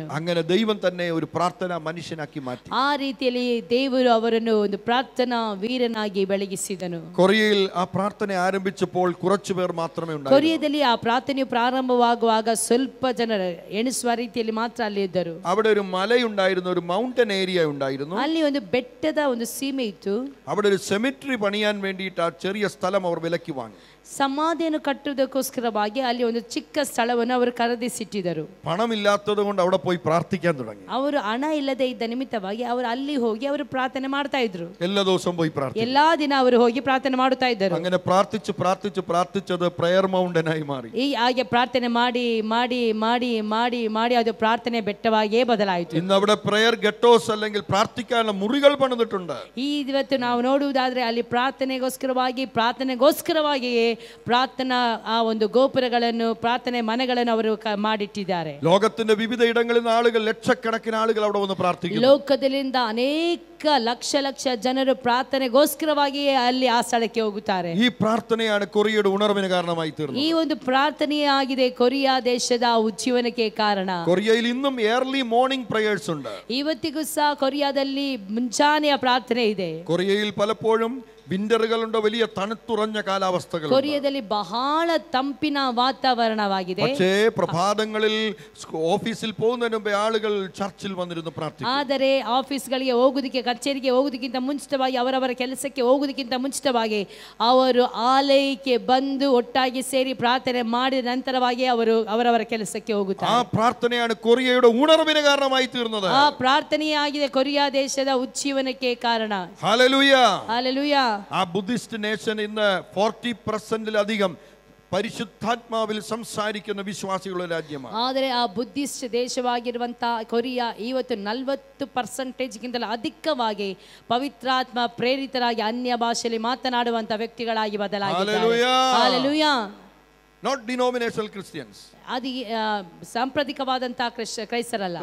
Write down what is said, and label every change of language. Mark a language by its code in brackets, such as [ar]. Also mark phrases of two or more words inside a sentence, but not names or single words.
[ml] അങ്ങനെ ദൈവം തന്നെ ഒരു പ്രാർത്ഥനാ മനുഷ്യനാക്കി മാറ്റി. [kn] ಆ ರೀತಿಯಲ್ಲಿ ದೇವರು ಅವರನ್ನು ಒಂದು ಪ್ರಾರ್ಥನಾ ವೀರನಾಗಿ ಬೆಳಗಿಸಿದನು. [ml] കൊറിയയിൽ ആ പ്രാർത്ഥന ആരംഭിച്ചപ്പോൾ കുറച്ചു പേർ മാത്രമേ ഉണ്ടായിരുന്നുള്ളൂ. [kn] ಕೊರಿಯಾದಲ್ಲಿ ಆ ಪ್ರಾರ್ಥನೆಯು ಪ್ರಾರಂಭವಾಗುವಾಗ ಸ್ವಲ್ಪ ಜನರು ಎಣಿಸುವ ರೀತಿಯಲ್ಲಿ ಮಾತ್ರ ಅಲ್ಲಿ ಇದ್ದರು. [ml] അവിടെ ഒരു മലയുണ്ടായിരുന്നു, ഒരു [en] mountain area [ml] ഉണ്ടായിരുന്നു. [kn] ಅಲ್ಲಿ ಒಂದು ಬೆಟ್ಟದ ಒಂದು ಸೀಮೆ ಇತ್ತು. [ml] അവിടെ ഒരു സെമിട്രി പണിയാൻ വേണ്ടിയിട്ട് ആ ചെറിയ സ്ഥലം അവർ വിലയ്ക്ക് വാങ്ങി. [kn] ಸಮಾಧಿಯನ್ನು ಕಟ್ಟುವುದಕ್ಕೋಸ್ಕರವಾಗಿ ಅಲ್ಲಿ ಒಂದು ಚಿಕ್ಕ ಸ್ಥಳವನ್ನು ಅವರು ಖರೀದಿಸಿಟ್ಟಿದ್ದರು. [ml] പണമില്ലാത്തത് കൊണ്ട് അവിടെ പോയി പ്രാർത്ഥിക്കാൻ തുടങ്ങി. [kn] ಅವರು ಹಣ ಇಲ್ಲದೆ ಇದ್ದ ನಿಮಿತ್ತವಾಗಿ ಅವರು ಅಲ್ಲಿ ಹೋಗಿ ಅವರು ಪ್ರಾರ್ಥನೆ ಮಾಡ್ತಾ ಇದ್ರು. [ml] എല്ലാ ദിവസവും പോയി പ്രാർത്ഥിക്കും. [kn] ಎಲ್ಲಾ ದಿನ ಅವರು ಹೋಗಿ ಪ್ರಾರ್ಥನೆ ಮಾಡುತ್ತಾ ಇದ್ದರು. [ml] അങ്ങനെ പ്രാർത്ഥിച്ചത് [en] prayer mountain ആയി [ml] മാറി. [kn] ಈ ಹಾಗೆ ಪ್ರಾರ್ಥನೆ ಮಾಡಿ ಮಾಡಿ ಮಾಡಿ ಮಾಡಿ ಮಾಡಿ ಅದು ಪ್ರಾರ್ಥನೆ ಬೆಟ್ಟವಾಗಿಯೇ ಬದಲಾಯಿತು. [ml] ഇന്ന് അവിടെ [en] prayer ghettos [ml] അല്ലെങ്കിൽ പ്രാർത്ഥിക്കാനുള്ള മുറികൾ പണിതിട്ടുണ്ട്. [kn] ಇವತ್ತು ನಾವು ನೋಡುವುದಾದ್ರೆ ಅಲ್ಲಿ ಪ್ರಾರ್ಥನೆಗೋಸ್ಕರವಾಗಿಯೇ ಪ್ರಾರ್ಥನಾ ಆ ಒಂದು ಗೋಪುರಗಳನ್ನು ಪ್ರಾರ್ಥನೆ ಮನೆಗಳನ್ನು ಅವರು ಮಾಡಿಟ್ಟಿದ್ದಾರೆ. [ml] ലോകത്തിന്റെ വിവിധ ഇടങ്ങളിൽ നിന്ന് ആളുകൾ, ലക്ഷക്കണക്കിന് ആളുകൾ അവിടെ വന്ന് പ്രാർത്ഥിക്കുന്നു. [kn] ಲೋಕದಲ್ಲಿಂದ ಅನೇಕ ಲಕ್ಷ ಜನರು ಪ್ರಾರ್ಥನೆಗೋಸ್ಕರವಾಗಿಯೇ ಅಲ್ಲಿ ಆ ಸ್ಥಳಕ್ಕೆ ಹೋಗುತ್ತಾರೆ. [ml] ഈ പ്രാർത്ഥനയാണ് കൊറിയയുടെ ഉണർവിന് കാരണമായി തീർന്നത്. [kn] ಈ ಒಂದು ಪ್ರಾರ್ಥನೆಯಾಗಿದೆ ಕೊರಿಯಾ ದೇಶದ ಉಜ್ಜೀವನಕ್ಕೆ ಕಾರಣ. [ml] കൊറിയയിൽ ഇന്നും [en] early morning prayers [ml] ഉണ്ട്. [kn] ಇವತ್ತಿಗೂ ಸಹ ಕೊರಿಯಾದಲ್ಲಿ ಮುಂಜಾನೆಯ ಪ್ರಾರ್ಥನೆ ಇದೆ. [ml] കൊറിയയിൽ പലപ്പോഴും വിന്ററുകളുണ്ട്, വലിയ തണുത്തുറഞ്ഞ കാലാവസ്ഥകൾ. [kn] ಕೊರಿಯಾದಲ್ಲಿ ಬಹಳ ತಂಪಿನ ವಾತಾವರಣವಾಗಿದೆ. [ml] പക്ഷേ പ്രഭാതങ്ങളിൽ ഓഫീസിൽ പോകുന്നതിന് മുമ്പേ ആളുകൾ ചർച്ചിൽ വന്നിരുന്നു പ്രാർത്ഥിക്കും. [kn] ಆದರೆ ಆಫೀಸ್ಗಳಿಗೆ ಹೋಗುವುದಕ್ಕೆ, ಕಚೇರಿಗೆ ಹೋಗುವುದಕ್ಕಿಂತ ಮುಂಚಿತವಾಗಿ, ಅವರವರ ಕೆಲಸಕ್ಕೆ ಹೋಗುವುದಕ್ಕಿಂತ ಮುಂಚಿತವಾಗಿ ಅವರು ಆಲಯಕ್ಕೆ ಬಂದು ಒಟ್ಟಾಗಿ ಸೇರಿ ಪ್ರಾರ್ಥನೆ ಮಾಡಿದ ನಂತರವಾಗಿ ಅವರು ಅವರವರ ಕೆಲಸಕ್ಕೆ ಹೋಗುತ್ತಾರೆ. [ml] ആ പ്രാർത്ഥനയാണ് കൊറിയയുടെ ഉണർവിന് കാരണമായി തീർന്നത്. [kn] ಆ ಪ್ರಾರ್ಥನೆಯಾಗಿದೆ ಕೊರಿಯಾ ದೇಶದ ಉಜ್ಜೀವನಕ್ಕೆ ಕಾರಣ. [ml] ഹല്ലേലൂയ, [kn] ಹಲ್ಲೆಲೂಯ. [ml] ആ [en] Buddhist nation [ml] ഇന്ന് 40%-ലധികം പരിശുദ്ധാത്മാവിൽ സംസാരിക്കുന്ന വിശ്വാസികളുടെ രാജ്യമാണ്. [kn] ಆದರೆ ಆ ಬುದ್ಧಿಸ್ಟ್ ದೇಶವಾಗಿರುವಂತಹ ಕೊರಿಯಾ ಇವತ್ತು 40%ಗಿಂತಲೂ ಅಧಿಕವಾಗಿ ಪವಿತ್ರಾತ್ಮ ಪ್ರೇರಿತರಾಗಿ ಅನ್ಯ ಭಾಷೆಯಲ್ಲಿ ಮಾತನಾಡುವಂತಹ ವ್ಯಕ್ತಿಗಳಾಗಿ ಬದಲಾಗಿದ್ದಾರೆ. ಹಲ್ಲೆಲೂಯ. [en] Not denominational Christians. [kn] ಅದು ಸಾಂಪ್ರದಾಯಿಕವಾದಂತಹ ಕ್ರೈಸ್ತರಲ್ಲ,